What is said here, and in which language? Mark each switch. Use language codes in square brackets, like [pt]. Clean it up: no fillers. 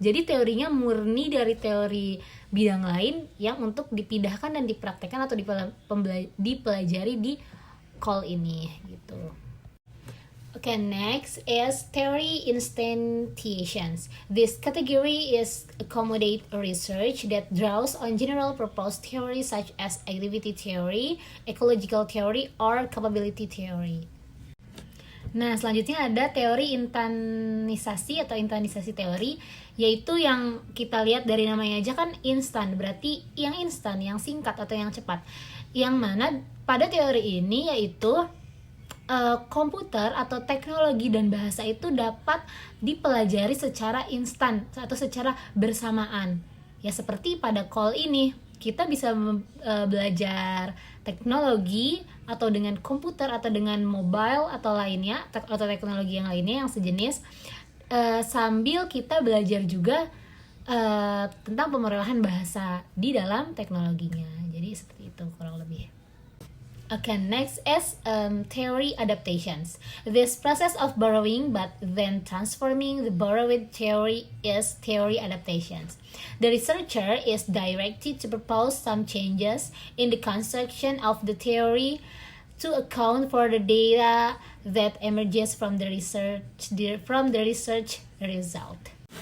[id] Jadi teorinya murni dari teori bidang lain yang untuk dipindahkan dan dipraktekkan atau dipelajari di call ini gitu. [en] Okay, next is theory instantiations. This category is accommodate research that draws on general purpose theory such as activity theory, ecological theory, or capability theory. [id] Nah, selanjutnya ada teori intanisasi atau intanisasi teori, yaitu yang kita lihat dari namanya aja kan instan, berarti yang instan, yang singkat atau yang cepat. Yang mana pada teori ini yaitu komputer atau teknologi dan bahasa itu dapat dipelajari secara instan atau secara bersamaan. Ya seperti pada call ini, kita bisa belajar teknologi atau dengan komputer atau dengan mobile atau lainnya atau teknologi yang lainnya yang sejenis, sambil kita belajar juga tentang pemrograman bahasa di dalam teknologinya. Jadi seperti itu kurang lebih. [en] Okay, next is theory adaptations. This process of borrowing but then transforming the borrowed theory is theory adaptations. The researcher is directed to propose some changes in the construction of the theory to account for the data that emerges from the research result.